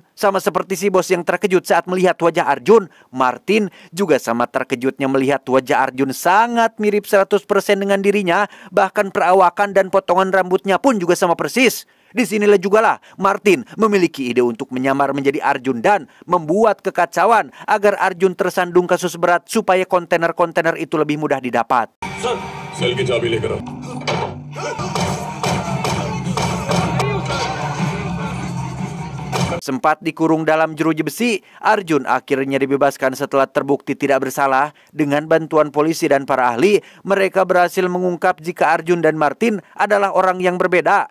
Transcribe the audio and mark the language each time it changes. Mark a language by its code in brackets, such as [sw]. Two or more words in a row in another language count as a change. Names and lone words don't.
[id] Sama seperti si bos yang terkejut saat melihat wajah Arjun, Martin juga sama terkejutnya melihat wajah Arjun sangat mirip 100% dengan dirinya. Bahkan perawakan dan potongan rambutnya pun juga sama persis. Disinilah jugalah Martin memiliki ide untuk menyamar menjadi Arjun dan membuat kekacauan agar Arjun tersandung kasus berat supaya kontainer-kontainer itu lebih mudah didapat. [hi] सेल की चाबी लेकर आओ. [id] Sempat dikurung dalam jeruji besi, Arjun akhirnya dibebaskan setelah terbukti tidak bersalah. Dengan bantuan polisi dan para ahli, mereka berhasil mengungkap jika Arjun dan Martin adalah orang yang berbeda.